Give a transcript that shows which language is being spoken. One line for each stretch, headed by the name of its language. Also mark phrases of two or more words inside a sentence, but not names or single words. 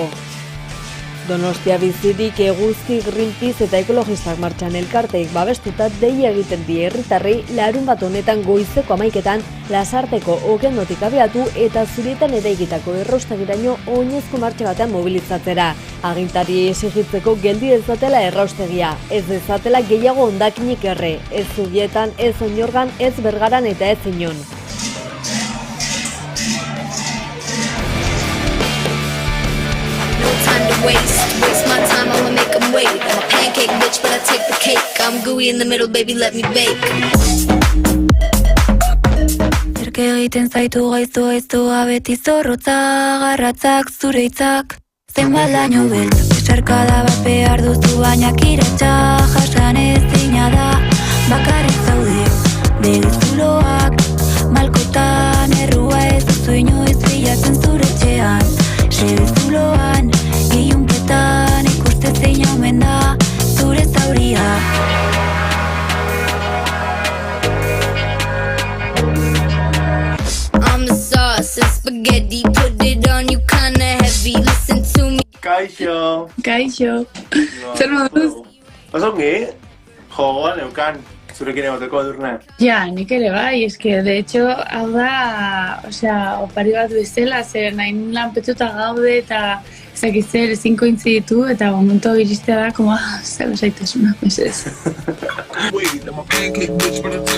Basque: Donostia bizirik Eguzki, Greenpeace eta ekologistak martxan elkarteik babestuta deia egiten die herritarrei larunbat honetan goizeko 11etan Lasarteko okendotik abiatu eta Zubietan eraikitako erraustagiraino oinezko martxa batean mobilizatzera. Agintari exigitzeko geldi dezatela erraustegia, ez dezatela gehiago hondakinik erre, ez Zubietan, ez Oinorgan, ez Bergaran eta ez inon.
English: Waste my time, I'ma make them wait. I'm a pancake bitch, but I take the cake. I'm gooey in the middle, baby, let me bake.
Basque: Zerke egiten zaitu gaiztoa beti zorrotza, garratzak zure hitzak. Zenbat laino beltz, besarkada bat behar duzu baina kiratxa, jasan ezina da. Bakarrik zaude, begizuloak, malkotan errua ez duzu inoiz bilatzen zure etxean. Segizuloan, ilunpetan ikuste zein omen da zure zauria.
English: I'm the sauce and spaghetti, put it on you kinda heavy, listen to me.
Basque: Kaixo. Kaixo. Zer moduz? Osongi, jogoan eukan zurekin egoteko edurne. Ja, nik ere bai, eske,
Spanish: de hecho,
Basque: hau da, opari bat bezala, zer nahin lanpetuta gaude eta zer ezin kointzi ditu eta momentu iristea da, zer lasaitasuna, mesez.